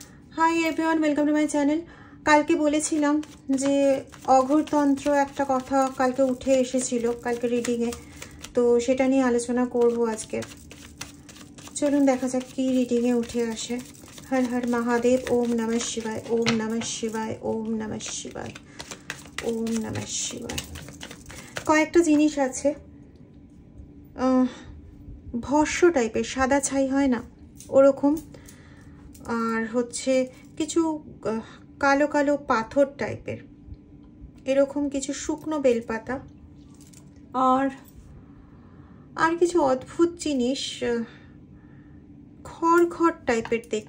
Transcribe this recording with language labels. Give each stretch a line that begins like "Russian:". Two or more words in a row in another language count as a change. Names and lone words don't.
English: Hi everyone, welcome to my channel.
Bangla: কালকে বলেছিলাম যে অঘোরতন্ত্র একটা কথা কালকে উঠে এসেছিল কালকে রিডিংয়ে, তো সেটা নিয়ে আলোচনা করব আজকে। চলুন দেখা যাক কি রিডিংয়ে উঠে আসে। হর হর মহাদেব,
Sanskrit: ওম নমঃ শিবায়, ওম নমঃ শিবায়, ওম নমঃ শিবায়, ওম নমঃ শিবায়।
Bangla: কয়েকটা জিনিস আছে ভস্য টাইপের, সাদা ছাই হয় না ওরকম, আর হচ্ছে কিছু কালো কালো পাথর টাইপের, এরকম কিছু শুকনো বেলপাতা, আর কিছু অদ্ভুত জিনিস খড় খড় টাইপের দেখতে।